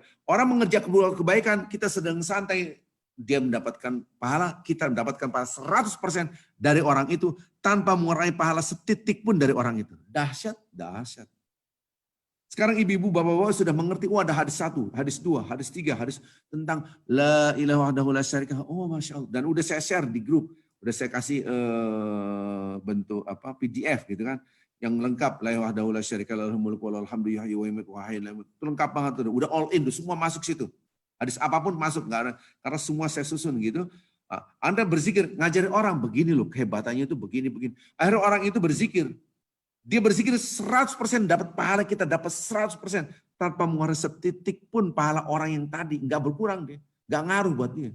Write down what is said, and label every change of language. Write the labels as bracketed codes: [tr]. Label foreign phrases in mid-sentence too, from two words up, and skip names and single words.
[id] Orang mengerjakan kebaikan, kita sedang santai, dia mendapatkan pahala, kita mendapatkan pahala 100% dari orang itu, tanpa mengurangi pahala setitik pun dari orang itu. Dahsyat, dahsyat. Sekarang ibu-ibu, bapak-bapak sudah mengerti, ada hadis 1, hadis 2, hadis 3, hadis tentang [ar] لا إله وحده لا شريك. Oh ما شاء الله. [id] Dan udah saya share di grup, udah saya kasih bentuk PDF gitu kan, yang lengkap, [ar] لا إله وحده لا شريك له الملك وله الحمد يحيي ويميت وحي لا يموت. [id] Itu lengkap banget tuh, udah [en] all in [id] tuh, semua masuk situ. Hadis apapun masuk, karena semua saya susun gitu. Anda berzikir, ngajarin orang begini loh, kehebatannya itu begini. Akhirnya orang itu berzikir. Dia berzikir 100% dapat pahala, kita dapat 100% tanpa mengurangi setitik pun pahala orang yang tadi, nggak berkurang dia, nggak ngaruh buat dia.